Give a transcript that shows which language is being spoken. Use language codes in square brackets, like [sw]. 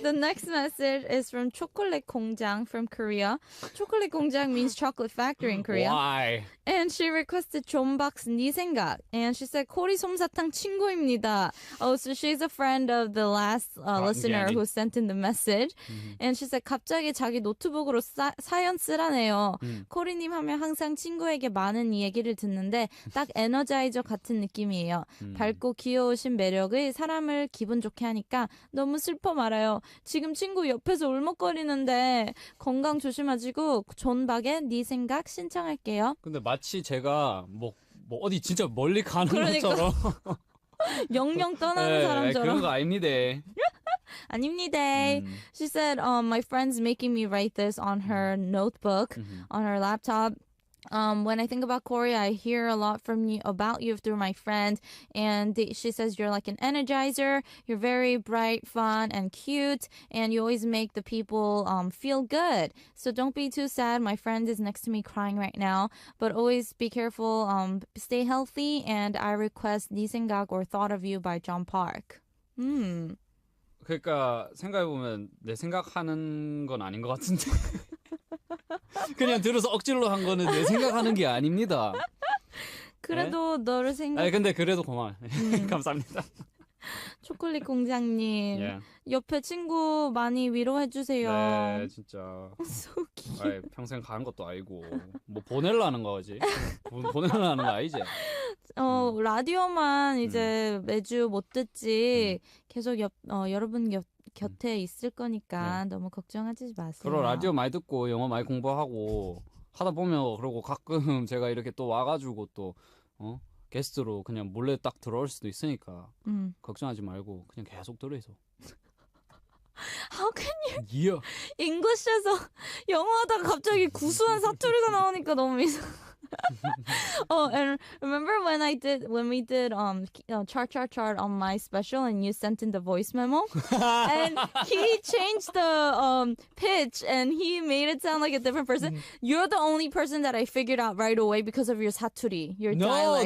[en] The next message is from 초콜릿 공장 from Korea. 초콜릿 공장 means chocolate factory in Korea. Why? And she requested 존박스 네 생각. And she said [ko] 코리 솜사탕 친구입니다. [en] Oh, so she's a friend of the last listener who sent in the message. And she said [ko] 갑자기 자기 노트북으로 사연 쓰라네요. 코리님 하면 항상 친구에게 많은 얘기를 듣는데 딱 에너자이저 같은 느낌이에요. 밝고 귀여우신 매력이 사람을 기분 좋게 하니까 너무 슬퍼 말아요. 지금 친구 옆에서 울먹거리는데 건강 조심하시고 존박의 네 생각 신청할게요. 근데 마치 제가 뭐 어디 진짜 멀리 가는 것처럼 영영 떠나는 사람처럼 그런 거 아닙니다. 아닙니다. [en] She said, my friend's making me write this on her notebook, on her laptop. When I think about Cory, I hear a lot about you through my friend, and she says you're like an energizer. You're very bright, fun, and cute, and you always make the people feel good. So don't be too sad. My friend is next to me crying right now, but always be careful. Stay healthy, and I request 네 생각 or Thought of You by John Park. [ko] 그러니까 생각해보면 내 생각하는 건 아닌 것 같은데. 그냥 들어서 억지로 한 거는 내 생각하는 게 아닙니다. 그래도 너를 생각. 근데 그래도 고마워요. 감사합니다. 초콜릿 공장님 옆에 친구 많이 위로해 주세요. 네, 진짜. [en] So cute. [ko] 평생 가는 것도 아니고 뭐 보내려는 거지. 보내려는 거 아니지? 라디오만 이제 매주 못 듣지. 계속 여러분 곁에 있을 거니까 너무 걱정하지 마세요. 그럼 라디오 많이 듣고 영어 많이 공부하고 하다 보면 그러고 가끔 제가 이렇게 또 와가지고 또 게스트로 그냥 몰래 딱 들어올 수도 있으니까 걱정하지 말고 그냥 계속 들으세요. [en] How can you? [ko] English에서 영어하다가 갑자기 구수한 사투리가 나오니까 너무 이상. [en] And remember when we did chart on my special and you sent in the voice memo and he changed the pitch and he made it sound like a different person. You're the only person that I figured out right away because of your 사투리, your dialect.